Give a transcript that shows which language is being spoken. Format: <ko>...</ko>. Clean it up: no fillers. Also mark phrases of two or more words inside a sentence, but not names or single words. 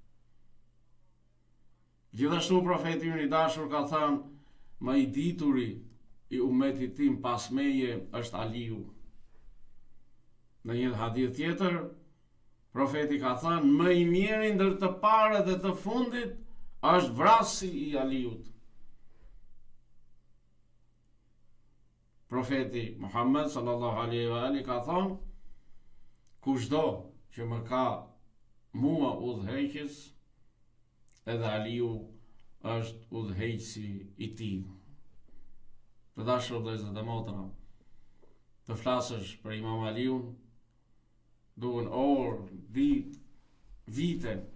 <sq>Gjithashtu profeti ynë i dashur ka thënë, më i dituri i ummetit tim pas meje është Aliu. Në një hadith tjetër, profeti ka thënë, më i miri ndër të parë dhe të fundit është vrasi i Aliut. Profeti Muhammed</sq> <ar>صلى الله عليه وآله</ar> <sq>ka thënë, kushdo që më ka mua udhëheqës, edhe Aliu është udhëheqësi i tij. Të dashur vëllezër dhe motra, të flasësh për Imam Aliun duhen orë, ditë, vite.</sq>